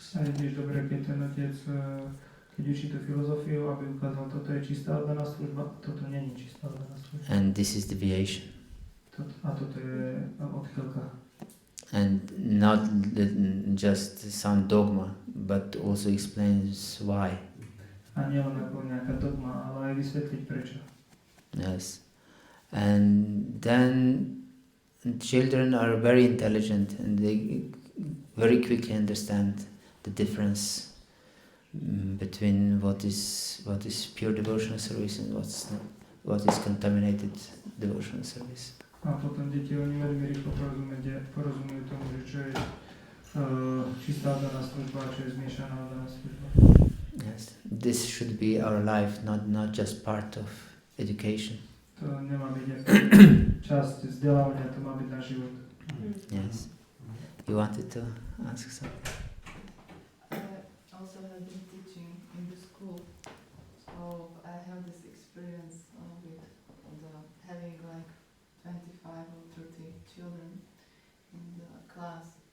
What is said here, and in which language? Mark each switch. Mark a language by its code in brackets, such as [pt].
[sk] A je tiež dobré, keď ten otec, keď učí tú filozofiu, aby ukázal, toto je čistá oddaná služba, a toto nie je čistá oddaná služba. [en] And this is deviation. [sk] A toto je odchýlka. [en] And not just some dogma, but also explains why. [sk] A nie len ako nejaká dogma, ale aj vysvetliť prečo. [en] Yes. And then children are very intelligent and they very quickly understand the difference between what is pure devotional service and what is contaminated devotional service. [sk] A potom deti oni veľmi rýchlo porozumejú tomu, že čo je čistá oddaná služba a čo je zmiešaná oddaná služba. [en] Yes, this should be our life, not just part of education. [sk] To nemá byť časť vzdelávania, to má byť náš život. [en] Yes. You wanted to ask something? I also have been teaching in the school, so I have this experience with having like 25 or 30 children in the class.